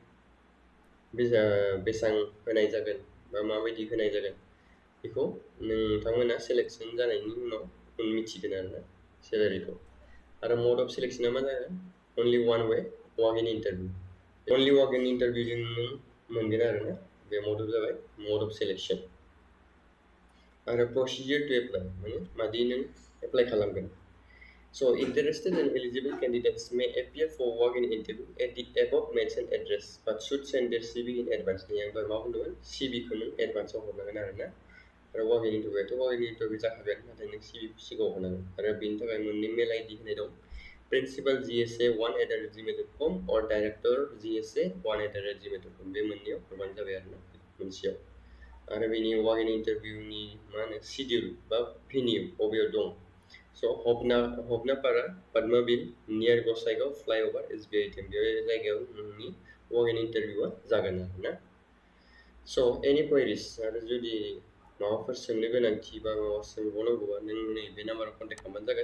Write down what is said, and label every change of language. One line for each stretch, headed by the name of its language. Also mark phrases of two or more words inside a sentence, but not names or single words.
Bodo: बेसेबां होनाय जागोन बा माबायदि होनाय जागोन बेखौ नोंथांमोना सेलेक्सन जानायनि उनाव मिथिगोन आरोना सेलारिखौ आरो मड
English: of selectionआ
Bodo: मा जागोन
English: only one way walk-in interview only walk-in interviewजों
Bodo: नों मोनगोन आरोना बे मडआ जाबाय
English: mode of selection आरो procedure to apply
Bodo: माने मादि नों एप्लाइ खालामगोन
English: So, interested and eligible candidates may appear for walk-in interview at the above mentioned address, but should send their CV in advance. Yang bermakna
Bodo: CV खौ नों advance आव हरनांगोन आरोना आरो
English: walk-in interview walk-in interview
Bodo: जाखागोन नाथाय नों CV सिगाङाव हरनांगोन आरो बेनि थाखाय मोननै मेल ID होनाय दं principalgsa1@gmail.com or directorgsa1@gmail.com बे मोननैयाव हरबानो जाबाय आरोना मोनसेयाव आरो बेनि walk-in interviewनि मा होनो schedule बा venue बबेयाव दं स' हबनापारा पद्माबिल नियार गसाइगाव फ्लाइअभार SBI ATM बे जायगायाव नोंनि
English: work interviewआ
Bodo: जागोन आरोना। स'
English: any queries
Bodo: आरो जुदि माबाफोर सोंनो गोनांथि बा माबा सोंबावनांगौबा नों नैबे नाम्बाराव कन्टेक्ट खालामबानो जागोन।